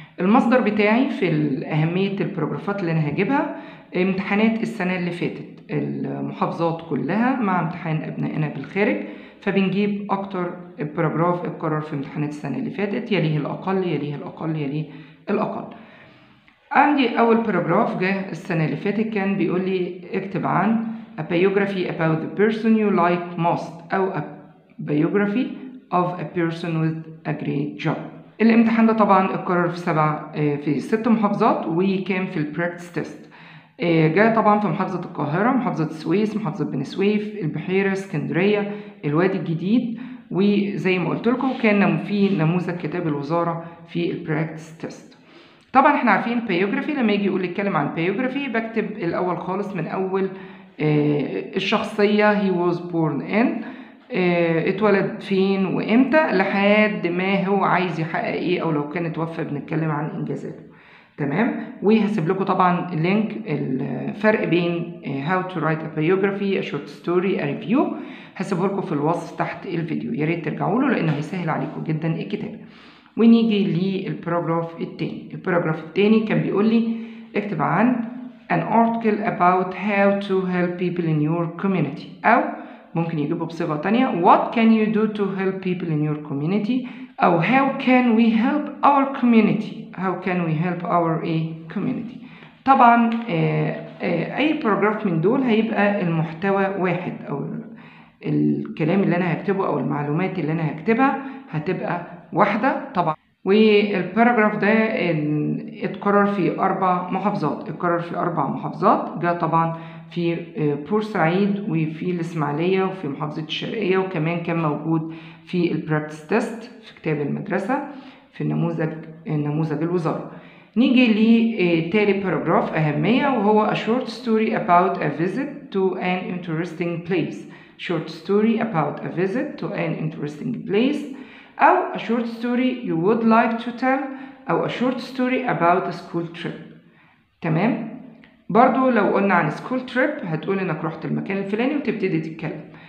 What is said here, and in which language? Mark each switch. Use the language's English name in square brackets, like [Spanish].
[Arabic] المصدر بتاعي في أهمية الباراجرافات اللي أنا هجيبها امتحانات السنة اللي فاتت، المحافظات كلها مع امتحان أبنائنا بالخارج، فبنجيب أكتر باراجراف اتكرر في امتحانات السنة اللي فاتت، يليه الأقل يليه الأقل يليه الأقل. عندي أول باراجراف جه السنة اللي فاتت كان بيقول لي اكتب عن [English] a biography about the person you like most [Arabic] أو [English] a biography of a person with a great job. [Arabic] الامتحان ده طبعا اتكرر في 6 محافظات وكان في البراكتس تيست. جاء طبعا في محافظة القاهرة، محافظة السويس، محافظة بني سويف، البحيرة، اسكندرية، الوادي الجديد، وزي ما قلت لكم كان في نموذج كتاب الوزارة في البراكتس تيست. طبعا احنا عارفين biography لما يجي يقول يتكلم عن biography بكتب الأول خالص من أول الشخصية [English] he was born in، [Arabic] اتولد فين وامتى، لحد ما هو عايز يحقق ايه، او لو كان اتوفى بنتكلم عن انجازاته. تمام. وهسيب لكم طبعا لينك الفرق بين [English] how to write a biography, a short story, a review، [Arabic] هسيبه لكم في الوصف تحت الفيديو، يا ريت ترجعوا له لانه هيسهل عليكم جدا الكتابه. ونيجي للباراجراف التاني. الباراجراف التاني كان بيقول لي اكتب عن [English] an article about how to help people in your community، [Arabic] او ممكن يجيبه بصيغة تانية [English] what can you do to help people in your community، أو how can we help our community، how can we help our community. [Arabic] طبعا أي باراجراف من دول هيبقى المحتوى واحد، أو الكلام اللي أنا هكتبه أو المعلومات اللي أنا هكتبها هتبقى واحدة طبعا. والباراجراف ده اتكرر في 4 محافظات، جاء طبعا في بورسعيد وفي الإسماعيلية وفي محافظة الشرقية، وكمان كان موجود في البراكتس تيست في كتاب المدرسة في نموذج الوزارة. نيجي لتالي باراجراف أهمية، وهو [English] a short story about a visit to an interesting place. short story about a visit to an interesting place، أو a short story you would like to tell، أو a short story about a school trip. [Arabic] تمام. برضو لو قلنا عن [English] school trip [Arabic] هتقول انك رحت المكان الفلاني وتبتدي تتكلم.